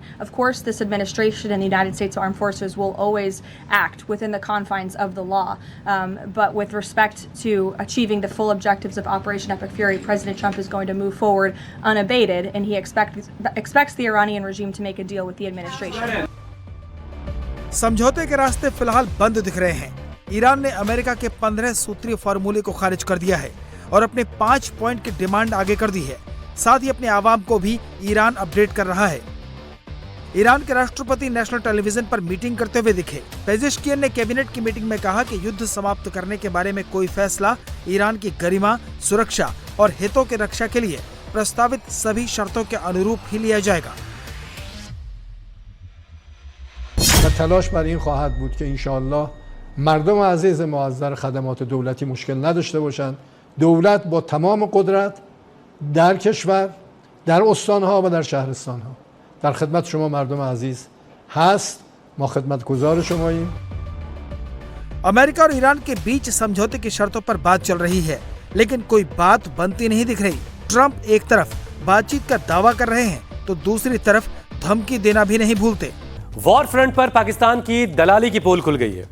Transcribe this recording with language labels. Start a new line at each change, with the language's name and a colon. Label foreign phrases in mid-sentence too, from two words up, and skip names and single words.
English: Of course, this administration and the United States Armed Forces will always act within the confines of the law. But with respect to achieving the full objectives of Operation Epic Fury, President Trump is going to move forward unabated, and he expects the Iranian regime to make a deal with the administration.
Hindi: समझौते के रास्ते फिलहाल बंद दिख रहे हैं। ईरान ने अमेरिका के 15 सूत्रीय फार्मूले को खारिज कर दिया है और अपने 5 पॉइंट की डिमांड आगे कर दी है। साथ ही अपने आवाम को भी ईरान अपडेट कर रहा है। ईरान के राष्ट्रपति
English: national television
Hindi: पर मीटिंग करते हुए दिखे। पेजेश्कियन ने कैबिनेट की मीटिंग में कहा कि युद्ध समाप्त करने के बारे में कोई फैसला ईरान की गरिमा, सुरक्षा और हितों की रक्षा के लिए प्रस्तावित सभी शर्तों के अनुरूप ही लिया जाएगा।
Persian: तलाश برای این خواهد بود که انشالله مردم عزیز ما از نظر خدمات دولتی مشکل نداشته باشند. دولت با تمام قدرت در کشور، در استانها و در شهرستانها در خدمت شما مردم عزیز هست. ما خدمتگزار شماییم.
Hindi: अमेरिका और ईरान के बीच समझौते की शर्तों पर बात चल रही है, लेकिन कोई बात बनती नहीं दिख रही। ट्रंप एक तरफ बातचीत का दावा कर रहे हैं तो दूसरी तरफ धमकी देना भी नहीं भूलते।
English: war front
Hindi: पर पाकिस्तान की दलाली की पोल खुल गई है।